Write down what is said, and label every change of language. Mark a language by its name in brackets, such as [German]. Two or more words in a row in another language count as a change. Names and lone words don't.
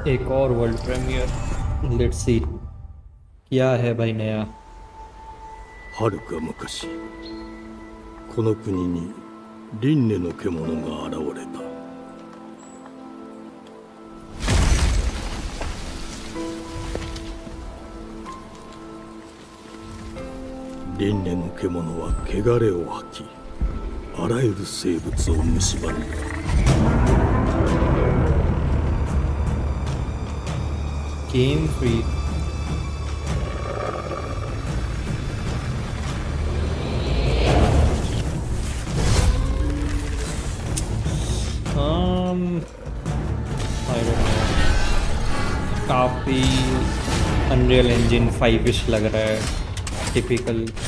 [Hindi] एक और [English] world premiere. let's see [Hindi] क्या है भाई नया। [Japanese] はるか昔この国に輪廻の獣が現れた。輪廻の獣は汚れを吐き、あらゆる生物を蝕んだ。 [English] game free. I don't know, [Hindi] काफी अनरियल इंजन 5-ish लग रहा है, टिपिकल।